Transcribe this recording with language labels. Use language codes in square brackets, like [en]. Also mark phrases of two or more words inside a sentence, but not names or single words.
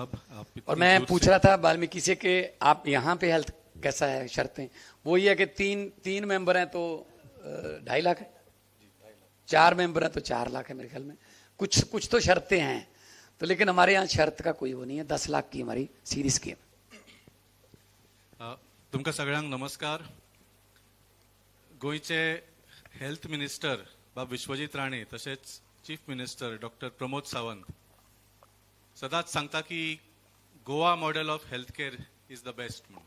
[hi] और मैं पूछ रहा था वाल्मीकि से कि आप यहाँ पे हेल्थ कैसा है शर्तें? वही है कि तीन मेंबर हैं तो 2.5 लाख है, 4 मेंबर हैं तो 4 लाख है मेरे ख्याल में। कुछ तो शर्तें हैं तो, लेकिन हमारे यहाँ शर्त का कोई वो नहीं है। 10 लाख की हमारी सीधी स्कीम। [kok] तुमका सगळ्यांक नमस्कार। गोयचे [en] health minister [kok] बाब विश्वजीत राणे तसेच [en] chief minister doctor [kok] प्रमोद सावंत सदांच सांगता की [en] Goa model of health care is the best [kok] म्हणून।